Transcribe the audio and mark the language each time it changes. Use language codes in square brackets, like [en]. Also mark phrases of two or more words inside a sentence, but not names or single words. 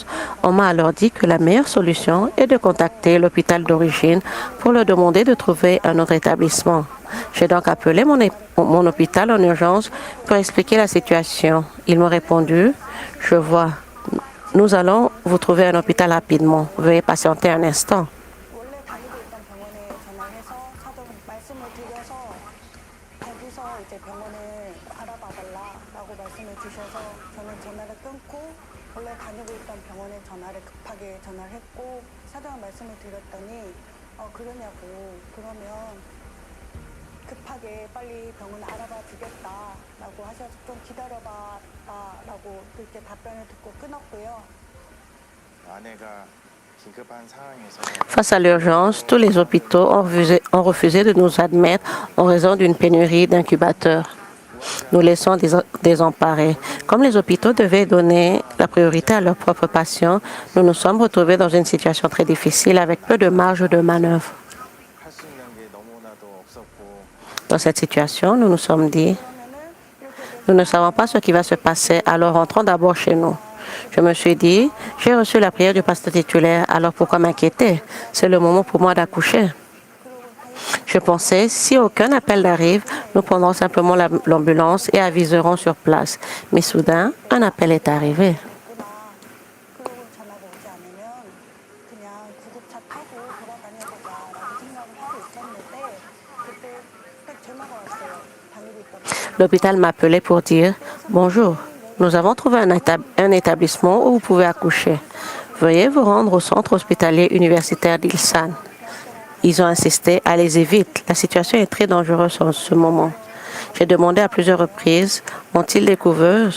[fr] On m'a alors dit que la meilleure solution est de contacter l'hôpital d'origine pour leur demander de trouver un autre établissement. J'ai donc appelé mon hôpital en urgence pour expliquer la situation. Ils m'ont répondu, je vois, nous allons vous trouver un hôpital rapidement. Veuillez patienter un instant. [ko] 원래 다니고 있던 병원에 전화해서 사전 말씀을 드려서 거기서 이제 병원을 알아봐 달라라고 말씀을 주셔서 저는 전화를 끊고 원래 다니고 있던 병원에 전화를 급하게 전화를 했고 사전 말씀을 드렸더니 그러냐고 그러면 급하게 빨리 병원을 알아봐 주겠다라고 하셔서 좀 기다려봐라고 그렇게 답변을 듣고 끊었고요. 아내가 긴급한 상황에서 [fr] Face à l'urgence, tous les hôpitaux ont refusé de nous admettre en raison d'une pénurie d'incubateurs. Nous laissons désemparés. Comme les hôpitaux devaient donner la priorité à leurs propres patients, nous nous sommes retrouvés dans une situation très difficile avec peu de marge de manœuvre. [ko] 할 수 있는 게 너무나도 없었고 [fr] Dans cette situation, nous nous sommes dit, nous ne savons pas ce qui va se passer, alors rentrons d'abord chez nous. Je me suis dit, j'ai reçu la prière du pasteur titulaire, alors pourquoi m'inquiéter? C'est le moment pour moi d'accoucher. Je pensais, si aucun appel n'arrive, nous prendrons simplement l'ambulance et aviserons sur place. Mais soudain, un appel est arrivé. [ko] 그러고 전화가 오지 않으면 그냥 구급차 타고 돌아다녀보자라고 생각을 하고 있었는데 그때 딱 전화가 왔어요. 다니고 있던 병원. [fr] L'hôpital m'appelait pour dire, bonjour, nous avons trouvé un établissement où vous pouvez accoucher. Veuillez vous rendre au centre hospitalier universitaire d'Ilsan. Ils ont insisté, allez-y vite, la situation est très dangereuse en ce moment. J'ai demandé à plusieurs reprises, ont-ils des couveuses?